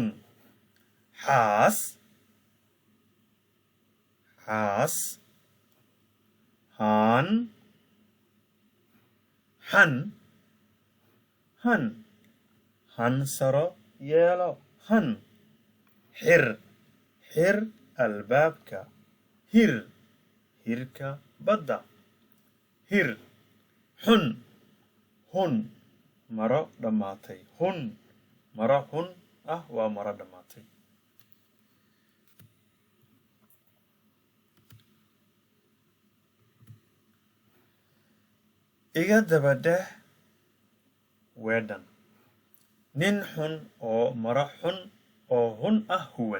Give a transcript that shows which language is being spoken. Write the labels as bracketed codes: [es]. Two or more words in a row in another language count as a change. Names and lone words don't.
[so] Haas, haas. Han, han, han. Han saro yelo han. Hir, hir albaabka. Hir, hirka badda. Hir, hun, hun. Maro dhamaatay. Hun, maro hun ah waa maro dhamaatay. iga dabadeh weedhan. nin xun oo maro xun oo hun ah huwan.